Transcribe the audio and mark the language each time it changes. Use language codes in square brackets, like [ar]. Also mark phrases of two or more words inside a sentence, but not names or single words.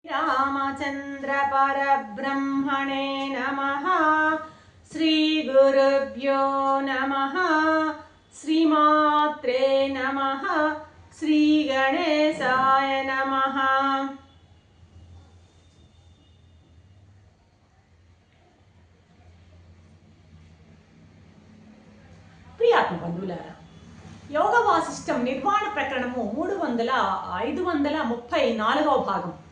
[sa] रामचंद्र परब्रह्मणे नमः। श्री गुरुभ्यो नमः। श्रीमात्रे नमः। श्री गणेशाय नमः। [te] ప్రియాత్మ బంధువులారా, యోగ వాసిష్టం నిర్వాణ ప్రకరణము 534వ భాగం.